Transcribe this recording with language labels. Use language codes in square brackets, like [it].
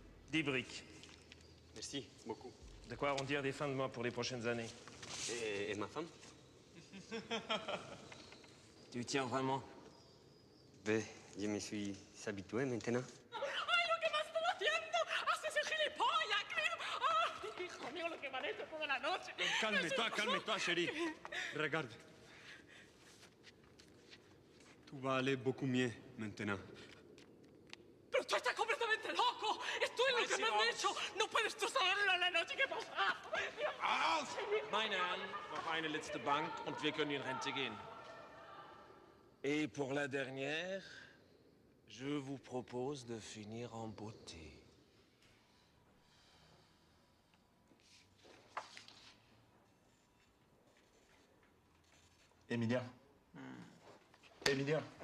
[fr] Des briques. Merci beaucoup. De quoi arrondir des fins de mois pour les prochaines années. Et ma femme? Tu tiens vraiment? Ben, je me suis habitué maintenant. [es] ¡Ay, lo que me están haciendo! ¡Haces el gilipollas, Clem! ¡Ay, hijo mío, lo que me han hecho toda la noche! [fr] Calme-toi, chérie. Regarde. Tout va aller beaucoup mieux maintenant. ¡Pero tú estás completamente loco! ¡Esto es lo que me han hecho! ¡No puedes tú saberlo en la noche! ¿Qué pasa? [de] Meine Herren, noch eine letzte Bank und wir können in Rente gehen. [fr] Et pour la dernière, je vous propose de finir en beauté. Emilien. Emilien.